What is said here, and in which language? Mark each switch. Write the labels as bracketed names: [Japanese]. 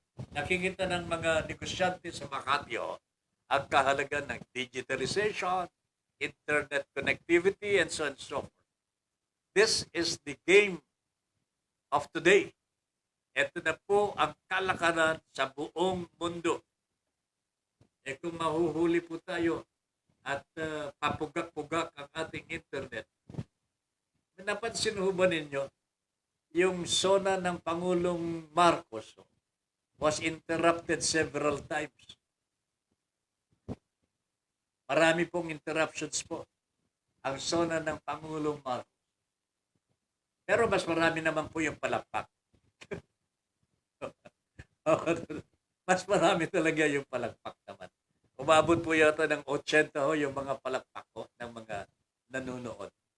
[Filipino] Nakikita ng mga negosyante sa Makati ang kahalagan ng digitalization, internet connectivity, [English] and so on and so forth. This is the game of today. [Filipino] Ito na po ang kalakaran sa buong mundo. Kung mahuhuli po tayo at papugak-pugak ang ating internet, napansin ho ba ninyo yung sona ng Pangulong Marcos [English] was interrupted several times. [Filipino] Marami pong interruptions po ang sona ng Pangulong Marcos. Pero mas marami naman po yung palakpak. Mas marami talaga yung palakpak naman. Umabot po yata ng 80 yung mga palakpak ng mga nanonood.